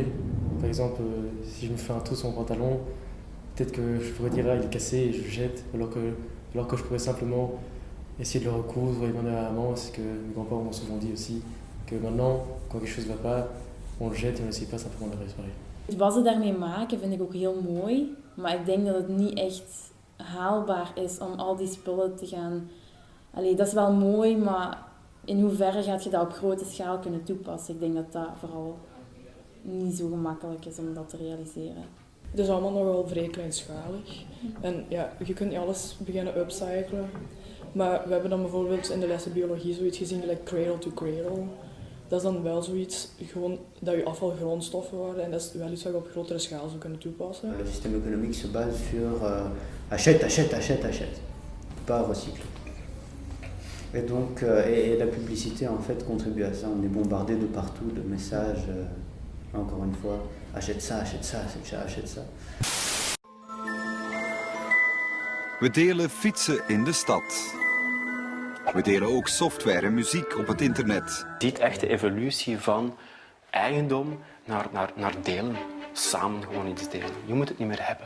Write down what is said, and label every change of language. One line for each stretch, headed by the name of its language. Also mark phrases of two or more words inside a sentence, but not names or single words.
French: Par exemple, si je me fais un trou sur mon pantalon, peut-être que je pourrais dire il est cassé et je le jette, alors que je pourrais simplement essayer de le recoudre et demander à la maman, c'est que mes grands-parents m'ont souvent dit aussi que maintenant, quand quelque chose ne va pas, on le jette et on n'essaye pas simplement de le réparer.
Dutch: Het wassen daarmee maken vind ik ook heel mooi, maar ik denk dat het niet echt haalbaar is om al die spullen te gaan... Allee, dat is wel mooi, maar in hoeverre gaat je dat op grote schaal kunnen toepassen? Ik denk dat dat vooral niet zo gemakkelijk is om dat te realiseren. Het is allemaal nog wel vrij kleinschalig. En ja, je kunt niet alles beginnen upcyclen. Maar we hebben dan bijvoorbeeld in de lessen biologie zoiets gezien,
English: like cradle to cradle.
Dutch: Dat is dan wel zoiets, gewoon dat je afval grondstoffen worden en dat is wel iets wat je op grotere schaal zou kunnen toepassen.
French: Le système économique se base sur achète, pas recycle. Et donc, et la publicité en fait contribue à ça. On est bombardé de partout de messages, encore une fois, achète ça, achète ça.
Dutch: We delen fietsen in de stad. We delen ook software en muziek op het internet. Je ziet echt de evolutie van eigendom naar delen. Samen gewoon iets delen. Je moet het niet meer hebben.